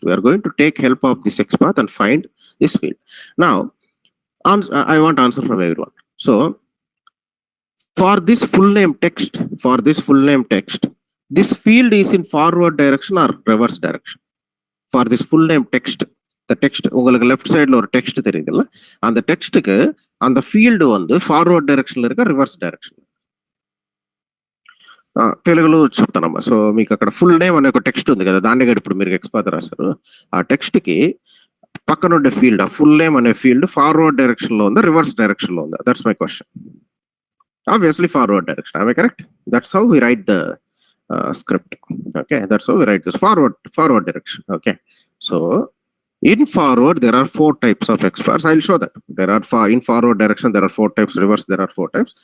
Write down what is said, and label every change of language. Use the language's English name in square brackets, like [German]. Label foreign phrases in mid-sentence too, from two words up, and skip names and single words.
[English] We are going to take help of this XPath and find this field. Now, I want answer from everyone. So for this full name text, this field is in forward direction or reverse direction. For this full name text, the text [Tamil] உங்களுக்கு [English] left side [Tamil] ஒரு டெக்ஸ்ட் தெரியுதுல்ல, அந்த டெக்ஸ்ட்டுக்கு அந்த ఫీల్డ్ வந்து [English] forward direction [Tamil] లో இருக்க [English] reverse direction. [Telugu] తెలుగులో చెప్తానమ్మా. సో మీకు అక్కడ [English] full name [Telugu] అనే ఒక టెక్స్ట్ ఉంది కదా, దాన్ని ఇప్పుడు మీరు ఎక్స్పాత్ రాశారు. ఆ టెక్స్ట్ కి పక్కన ఉండే ఫీల్డ్, ఆ [English] full name [Telugu] అనే ఫీల్డ్ [English] forward direction [Telugu] లో ఉందా, [English] reverse direction [Telugu] లో ఉందా? [English] That's my question. Obviously forward direction. Am I correct? That's how we write the script. Okay, that's how we write this forward direction. Okay, so in forward there are 4 types of XPaths. I'll show that. There are in forward direction there are 4 types, reverse there are 4 types.